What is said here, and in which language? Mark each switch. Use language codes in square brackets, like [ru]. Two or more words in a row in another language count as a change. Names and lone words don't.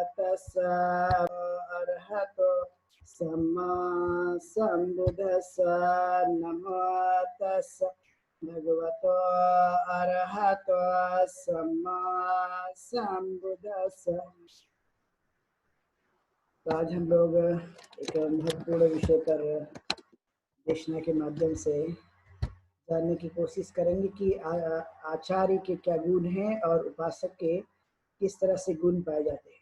[pi] तस्सा अरहतो सम्मा सम्बुद्धस्सा नमो तस्सा भगवतो अरहतो सम्मा सम्बुद्धस्सा। [hi] तो आज हम लोग एक महत्वपूर्ण विषय पर देशना के माध्यम से जानने की कोशिश करेंगे कि आचार्य के क्या गुण हैं और उपासक के किस तरह से गुण पाए जाते हैं।